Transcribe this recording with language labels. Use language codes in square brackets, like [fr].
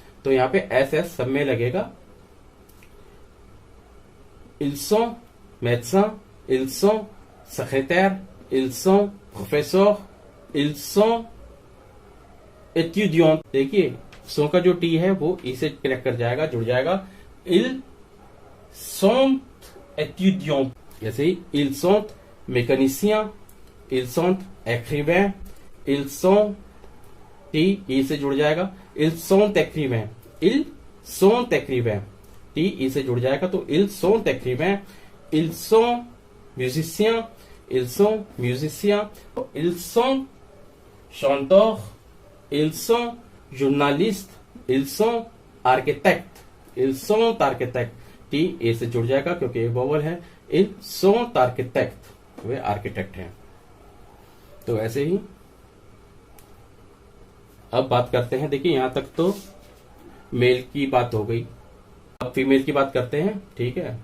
[hi] तो यहाँ पे एस सब में लगेगा। [fr] ils sont médecins, ils sont secrétaires, ils sont professeurs, ils sont étudiants। [hi] देखिए सो का जो टी है वो ई से कनेक्ट कर जाएगा, जुड़ जाएगा। [fr] ils sont étudiants, [hi] जैसे ही [fr] ils sont mécaniciens, ils sont écrivains, ils sont [hi] T E से जुड़ जाएगा। [fr] ils sont écrivains, ils sont écrivains, [hi] T E से जुड़ जाएगा तो [fr] ils sont écrivains, ils sont musiciens, ils sont musiciens, ils sont chanteurs, ils sont journalistes, ils sont architectes, ils sont architectes, [hi] T A से जुड़ जाएगा क्योंकि एक vowel है। [fr] ils sont architectes, [hi] वे आर्किटेक्ट हैं। तो ऐसे ही अब बात करते हैं। देखिए यहां तक तो मेल की बात हो गई, अब फीमेल की बात करते हैं, ठीक है।